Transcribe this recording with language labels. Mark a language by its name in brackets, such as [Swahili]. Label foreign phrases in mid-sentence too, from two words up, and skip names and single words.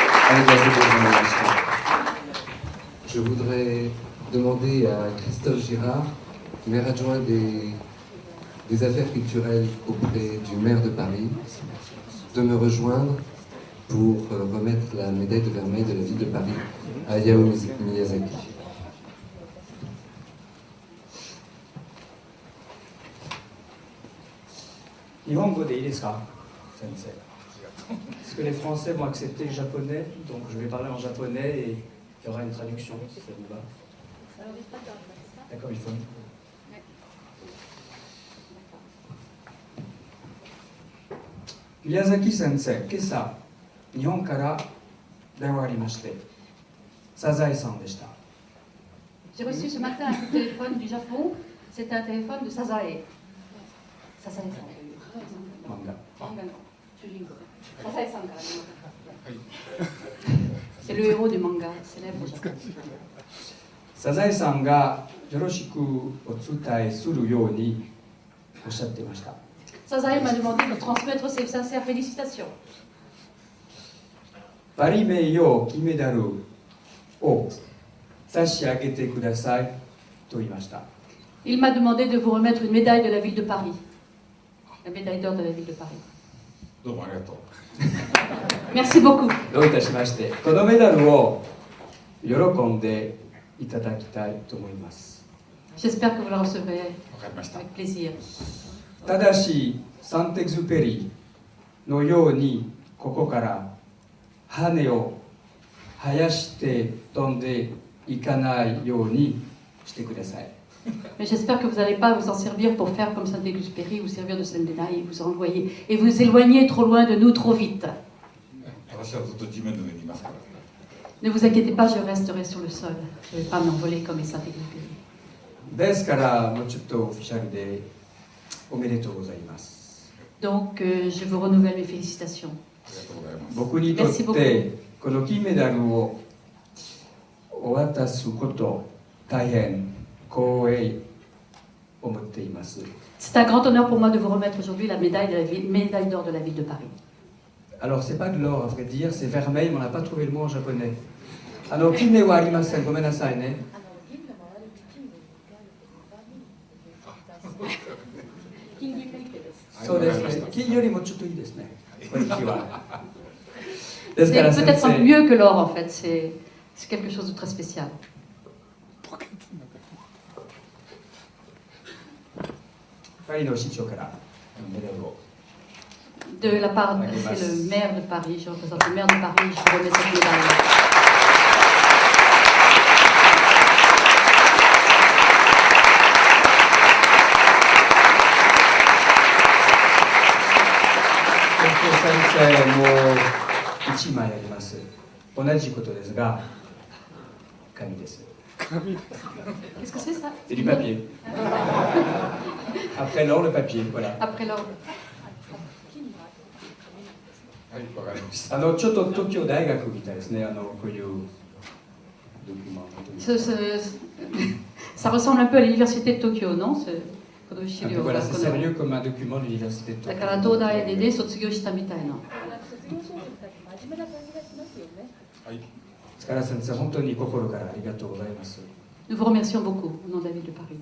[French] avec la seconde génération. Je voudrais demander à Christophe Girard, maire adjoint des affaires culturelles auprès du maire de Paris, de me rejoindre pour remettre la médaille de vermeil de la ville de Paris à Hayao Miyazaki. [Japanese] 日本語でです先生. [French] Est-ce que les Français vont accepter le japonais? Donc je vais parler en japonais et il y aura une traduction, si ça vous va. D'accord, il faut. [Japanese] 宮崎先生、今朝、日本から電話ありまして、サザエさんでした。 [French] J'ai reçu ce matin un coup de téléphone du Japon. C'était un téléphone de Sazae. Sazae-san. Manga. Sazae-san. C'est le héros du manga célèbre au Japon. [Japanese] サザエさんがよろしくお伝えするようにおっしゃっていました。 [French] Sazae m'a demandé de transmettre ses sincères félicitations. [Japanese] パリ名誉金メダルを差し上げてくださいと言いました。 [French] Il m'a demandé de vous remettre une médaille de la ville de Paris. La médaille d'or de la ville de Paris. Merci beaucoup. [Japanese] どういたしまして、このメダルを喜んでいただきたいと思います。 [French] J'espère que vous la recevrez avec plaisir. [Japanese] ただし、サンテグズペリのようにここから羽を生やして飛んでいかないようにしてください。 [French] Mais j'espère que vous n'allez pas vous en servir pour faire comme Saint-Exupéry, vous servir de cette médaille, vous envoyer et vous éloigner trop loin de nous, trop vite. Ne vous inquiétez pas, je resterai sur le sol. Je ne vais pas m'envoler comme les Saint-Exupéry. [Japanese] ですからもうちょっとオフィシャルでおめでとうございます。 [French] Donc, je vous renouvelle mes félicitations. [Japanese] 僕にとってこの金メダルをお渡すこと大変光栄思っています。 [French] C'est un grand honneur pour moi de vous remettre aujourd'hui la médaille médaille d'or de la ville de Paris. Alors c'est pas de l'or à vrai dire, c'est vermeil, mais on n'a pas trouvé le mot en japonais. [Japanese] 金ではありません。ごめんなさいね。そうですね。金よりもちょっといいですね。これは。ですから先 [French] C'est [Japanese] 生。 [French] peut-être mieux que l'or en fait. C'est quelque chose de très spécial. [Japanese] パリの市長からメダルを。 [French] De la part, c'est le maire de Paris. Je représente le maire de Paris. Je vous remets cette médaille. Qu'est-ce que c'est ça? C'est du papier. Après l'or, le papier, voilà. Après l'or. [Japanese] ちょっと東京大学みたいですね。こういうドキュメント。 [French] Ça ressemble un peu à l'université de Tokyo, non? Voilà, c'est sérieux comme un document de l'université de Tokyo. [Japanese] だから東大で卒業したみたいな。塚先生、本当に心からありがとうございます。 [French] Nous vous remercions beaucoup au nom de la ville de Paris.